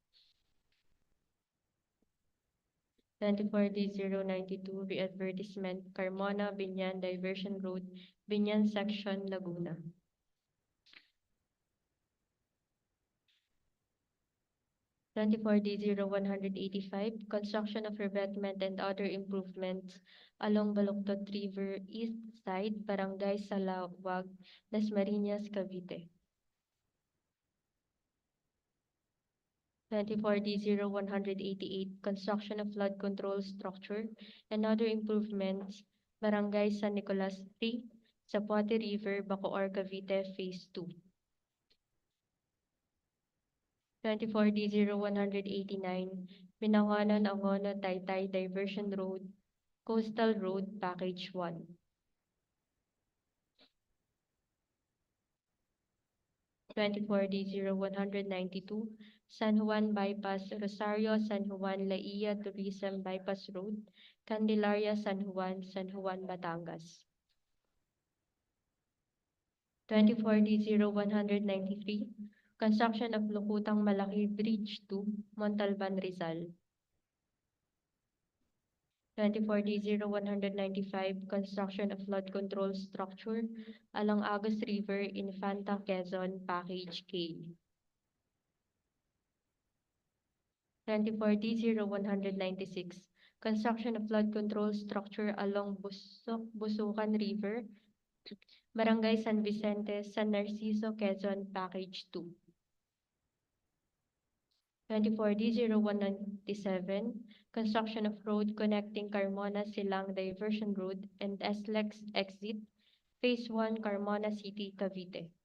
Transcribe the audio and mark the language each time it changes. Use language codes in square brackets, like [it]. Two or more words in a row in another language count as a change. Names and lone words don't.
[en] 24D092, re-advertisement, Carmona, Binyan Diversion Road, Binyan Section, Laguna. 24D0185, construction of revetment and other improvements along Baluktot River East Side, Barangay Salawag, Dasmariñas, Cavite. 24D0188, construction of flood control structure and other improvements, Barangay San Nicolas 3, Zapote River, Bacoor, Cavite, Phase 2. 24D0189, Binangonan, Angono, Taytay, Diversion Road, Coastal Road, Package 1. 24D0192, San Juan Bypass, Rosario, San Juan, Laia, Tourism Bypass Road, Candelaria, San Juan, Batangas. 24D0193, construction of Lukutang Malaki Bridge 2, Montalban, Rizal. 24D0195, construction of flood control structure along Agus River, Infanta, Quezon, Package K. 24D0196, construction of flood control structure along Busukan River, Barangay San Vicente, San Narciso, Quezon, Package 2. 24D0197, construction of road connecting Carmona Silang Diversion Road and SLEX Exit, Phase 1, Carmona City, Cavite.